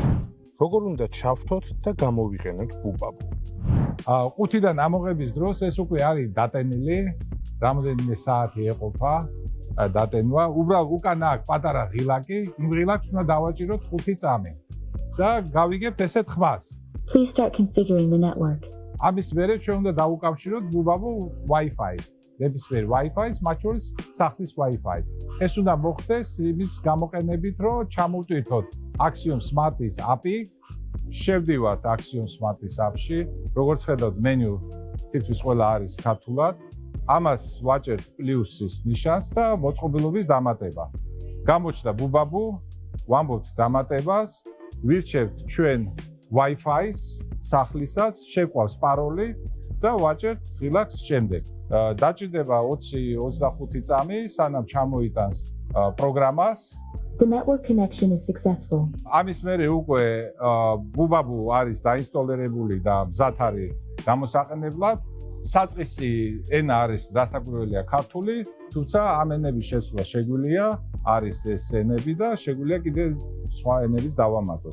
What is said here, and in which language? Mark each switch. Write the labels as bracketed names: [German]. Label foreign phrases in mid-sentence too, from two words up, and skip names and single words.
[Georgian] როგორ უნდა ჩავთოთ და გამოვიყენოთ ბუბაბუ? 5-დან ამოღების დროს ეს უკვე არის დატენილი რამოდენიმე საათი ეყოფა დატენვა. უბრალოდ უკან აქ პატარა ღილაკი, იმ ღილაკს უნდა დავაჭიროთ 5 წამი და გავიგებთ ესეთ ხმას. [English] Please start configuring the network. [Georgian] ამის მერე ჩვენ უნდა დავუკავშიროთ ბუბაბუ Wi-Fi-ს. ნებისმიერ Wi-Fi-ს, მათ შორის სახლის Wi-Fi-ს. ეს უნდა მოხდეს იმის გამოყენებით, რომ ჩამოვტვირთოთ Axiom Smart-ის API. შევდივართ Axiom Smart-ის API-ში. როგორც ხედავთ, მენიუ თითქმის ყველა არის ქართულად. ამას ვაჭერთ პლუსის ნიშანს და მოწყობილობის დამატება. გამოჩნდა ბუბაბუ, ვამბობთ დამატებას, ვირჩევთ ჩვენ Wi-Fi-ს, სახლისას, შეყვავს პაროლი და ვაჭერთ ღილაკს შემდეგ. დაჭირდება 20-25 წამი, სანამ ჩამოიტანს პროგრამას. [English] The network connection is successful. [Georgian] ამის მერე უკვე ბუბაბუ არის დაინსტალირებული და მზად არის გამოსაყენებლად. საწყისი ენა არის დასაკვირველია ქართული, თუმცა ამ ენების შესვლა შეგვიძლია, არის ეს ენები და შეგვიძლია კიდე სხვა ენების დავამატოთ.